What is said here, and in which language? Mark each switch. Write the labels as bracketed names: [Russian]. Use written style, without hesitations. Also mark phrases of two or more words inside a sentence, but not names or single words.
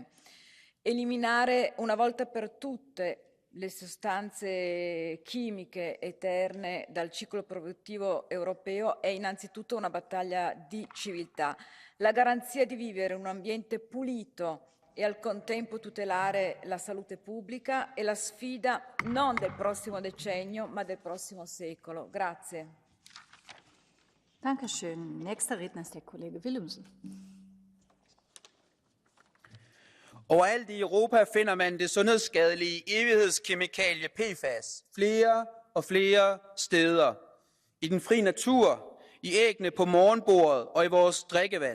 [Italian] Eliminare una volta per tutte le sostanze chimiche eterne dal ciclo produttivo europeo è innanzitutto una battaglia di civiltà. La garanzia di vivere in un ambiente pulito e al contempo tutelare la salute pubblica è la sfida non del prossimo decennio ma del prossimo secolo. Grazie. [German] Dankeschön. Nächster Redner ist der Kollege Willumsen. [Danish] Overalt i Europa finder man det sundhedsskadelige evighedskemikalie PFAS flere og flere steder. I den frie natur, i æggene på morgenbordet og i vores drikkevand.